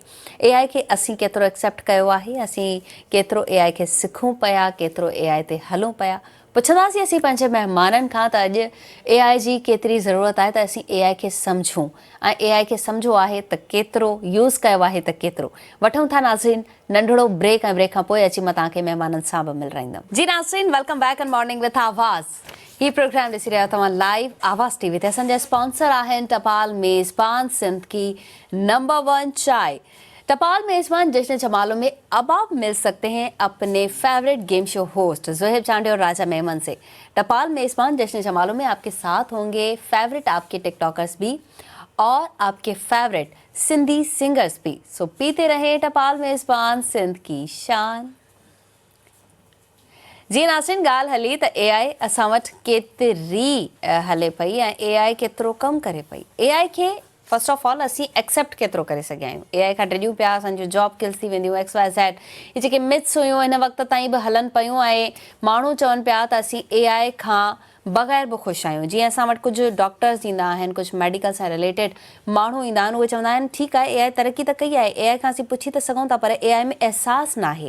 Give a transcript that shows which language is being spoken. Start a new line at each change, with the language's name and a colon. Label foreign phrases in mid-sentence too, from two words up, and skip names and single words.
Sindhi: AI खे असीं केतिरो एक्सेप्ट कयो आहे, असीं केतिरो AI खे सिखूं पिया, केतिरो AI ते हलूं पिया। पुछंदासीं असीं पंहिंजे महिमाननि खां त अॼु AI जी केतिरी ज़रूरत आहे त असीं AI खे सम्झूं, ऐं AI खे सम्झो आहे त केतिरो, यूज़ कयो आहे त केतिरो। वठूं था नाज़रीन नंढड़ो ब्रेक, ऐं ब्रेक खां पोइ अची मां तव्हांखे महिमाननि सां बि मिलराईंदमि। जी नाज़रीन,
English: Welcome back in Morning with Awaz.
Sindhi: ही प्रोग्राम ॾिसी रहिया तव्हां लाइव आवाज़ टीवी ते। असांजा स्पॉन्सर आहिनि टपाल मेज़बान
Urdu: سندھ کی نمبر 1 چائے. ٹپال میزبان جشن جمالوں میں اب آپ مل سکتے ہیں اپنے
English: favorite game show host
Urdu: زوہیب چانڈے اور راجہ میمن سے. ٹپال میزبان جشن جمالوں میں آپ کے ساتھ ہوں گے فیورٹ آپ کے ٹک ٹاکرز بھی اور آپ کے
English: favorite Sindhi singers
Urdu: بھی. سو پیتے رہے ٹپال میزبان سندھ کی شان.
Sindhi: जी नाज़रीन, ॻाल्हि हली त AI असां वटि केतिरी हले पई ऐं AI केतिरो कमु करे पई। AI खे
English: first of all
Sindhi: असीं एक्सेप्ट केतिरो करे सघिया आहियूं। AI खां डिॼूं पिया, असांजूं
English: job kills
Sindhi: थी वेंदियूं, XYZ। इहे जेके मिथ्स हुयूं हिन वक़्त ताईं बि हलनि पियूं ऐं माण्हू चवनि पिया त असीं AI खां बग़ैर बि ख़ुशि आहियूं। जीअं असां वटि कुझु डॉक्टर्स ईंदा आहिनि, कुझु मेडिकल सां रिलेटेड माण्हू ईंदा आहिनि, उहे चवंदा आहिनि ठीकु आहे AI तरक़ी त कई आहे, AI खां असीं पुछी त सघूं था, पर AI में अहसासु नाहे।